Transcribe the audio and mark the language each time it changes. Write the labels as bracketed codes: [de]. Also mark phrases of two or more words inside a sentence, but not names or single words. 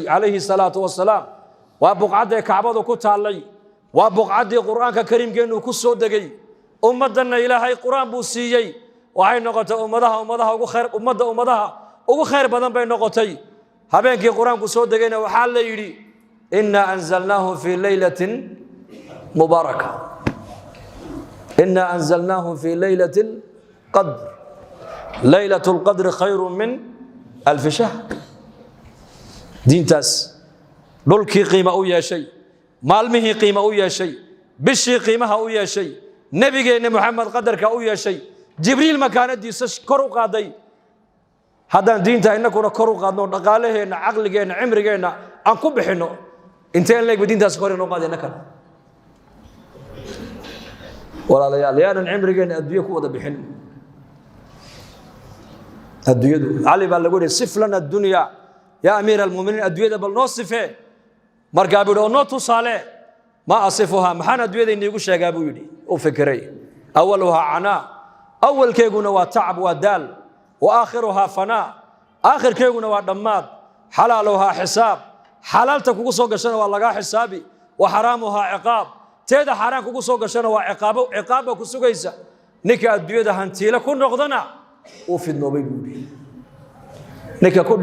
[ar] عليه الصلاة والسلام [so] waa buqcadii kacbadu ku taalay waa buqcadii quraanka kariimkeenu ku soo degay ummadana ilaahay quraan buu siiyay waxay noqotay ummadaha ugu khayr badan bay noqotay habeenkii quraanku soo degayna waxa la yiri [ar] إنا أنزلناه في ليلة مباركة إنا أنزلناه في ليلة القدر ليلة القدر خير من ألف شهر [so] diintaas dhulkii qiimo u yeeshay maalmihii qiimo u yeeshay bishii qiimaha u yeeshay nabigeena maxamed qadarka u yeeshay jibriil makaanadiisa kor u qaaday haddaan diinta inaguna kor u qaadno dhaqaalaheena aqligeena cimrigeena aan ku bixino inteen leeg diintaas kor inoo qaadayna kan walaalayaal yaanan cimrigeena adduunyo ku wada bixin adduunyadu ali baa lagu yiri [ar] صف لنا الدنيا يا أمير المؤمنين [so] adduunyada bal noo sifee markaa buu noo tusaale [ar] ما أصفها [so] maxana adduunyada inigu sheegaa buu yiri oo fikiray [ar] أولها عناء [so] awwalkeeguna waa tacab waa daal [ar] وآخرها فناء [so] aakhirkeeguna waa dhamaad [ar] حلالها حساب [so] halaalta kugu soo gashana waa laga xisaabi [ar] وحرامها عقاب [so] teeda xaraan kugu soo gashana waa ciqaabo ku sugaysa ninka adduunyada hantiila ku noqdana uu fidnoobay buu yiri ninka ku